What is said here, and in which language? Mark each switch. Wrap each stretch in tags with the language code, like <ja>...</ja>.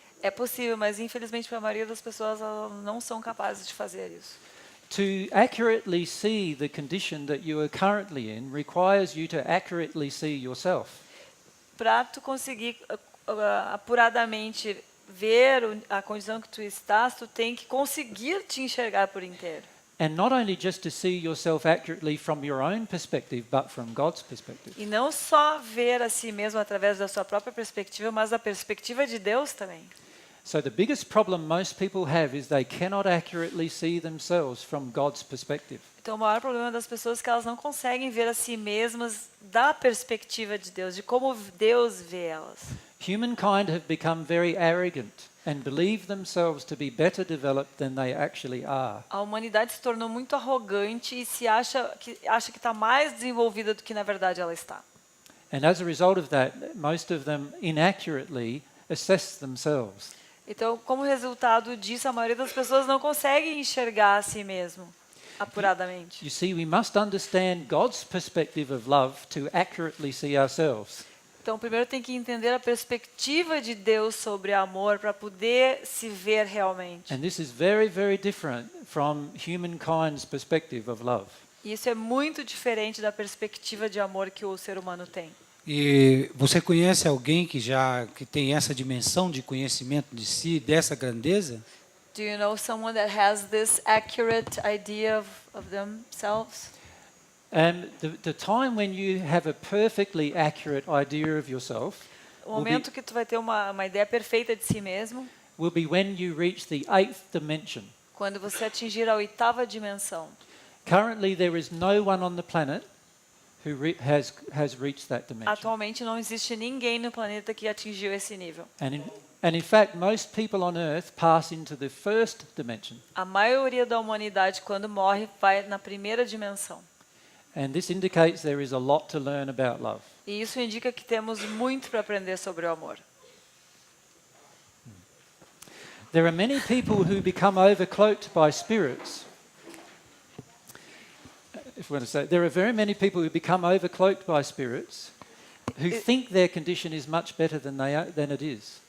<pt>É possível, mas infelizmente para a maioria das pessoas elas não são capazes de fazer isso.</pt> <en>To accurately see the condition that you are currently in requires you to accurately see yourself.</en> <pt>Para tu conseguir apuradamente ver a condição que tu estás, tu tem que conseguir te enxergar por inteiro.</pt> <en>And not only just to see yourself accurately from your own perspective, but from God's perspective.</en> <pt>E não só ver a si mesmo através da sua própria perspectiva, mas da perspectiva de Deus também.</pt> <en>So the biggest problem most people have is they cannot accurately see themselves from God's perspective.</en> <pt>Então, o maior problema das pessoas é que elas não conseguem ver a si mesmas da perspectiva de Deus, de como Deus vê elas.</pt> <en>Humankind have become very arrogant and believe themselves to be better developed than they actually are.</en> <pt>A humanidade se tornou muito arrogante e se acha que está mais desenvolvida do que na verdade ela está.</pt> <en>And as a result of that, most of them inaccurately assess themselves.</en> <pt>Então, como resultado disso, a maioria das pessoas não consegue enxergar a si mesmo apuradamente.</pt> <en>You see, we must understand God's perspective of love to accurately see ourselves.</en> <pt>Então, primeiro tem que entender a perspectiva de Deus sobre amor para poder se ver realmente.</pt> <en>And this is very, very different from humankind's perspective of love.</en> <pt>E isso é muito diferente da perspectiva de amor que o ser humano tem. E você conhece alguém que tem essa dimensão de conhecimento de si, dessa grandeza?</pt> <en>Do you know someone that has this accurate idea of themselves? And the time when you have a perfectly accurate idea of yourself</en> <pt>O momento que tu vai ter uma ideia perfeita de si mesmo,</pt> <en>will be when you reach the 8th dimension.</en> <pt>quando você atingir a 8ª dimensão.</pt> <en>Currently, there is no one on the planet who has reached that dimension.</en> <pt>Atualmente não existe ninguém no planeta que atingiu esse nível.</pt> <en>And in fact, most people on Earth pass into the first dimension.</en> <pt>A maioria da humanidade, quando morre, vai na 1ª dimensão.</pt> <en>And this indicates there is a lot to learn about love.</en> <pt>E isso indica que temos muito para aprender sobre o amor.</pt> <en>There are many people who become overcloaked by spirits. If we want to say, there are very many people who become overcloaked by spirits who think their condition is much better than it is.</en>